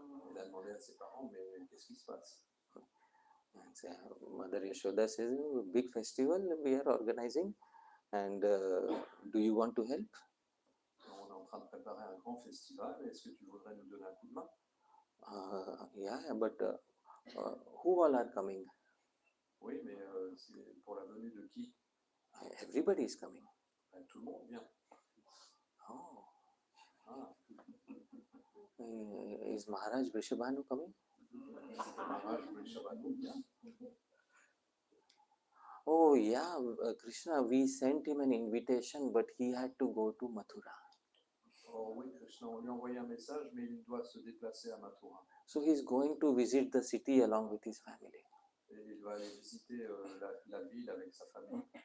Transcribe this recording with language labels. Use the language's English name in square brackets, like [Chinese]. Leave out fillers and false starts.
[French] Il a demandé à ses parents, mais qu'est-ce qui se passe? [English] And Mother Yashoda says, big festival we are organizing, and do you want to help? [French] On est en train de préparer un grand festival. Est-ce que tu voudrais nous donner un coup de main? [English] Yeah, but who all are coming? [French] Oui, mais c'est pour la venue de qui? [English] Everybody is coming. [French] Tout le monde vient. Oh. Ah. [English] Is Maharaj Vrishabhanu coming? [French] Maharaj Vrishabhanu vient. [English] Oh yeah, Krishna, we sent him an invitation, but he had to go to Mathura. [French] Oh oui, Krishna, on lui a envoyé un message, mais il doit se déplacer à Mathura. [English] So he's going to visit the city along with his family. [French] Et il va aller visiter la ville avec sa famille.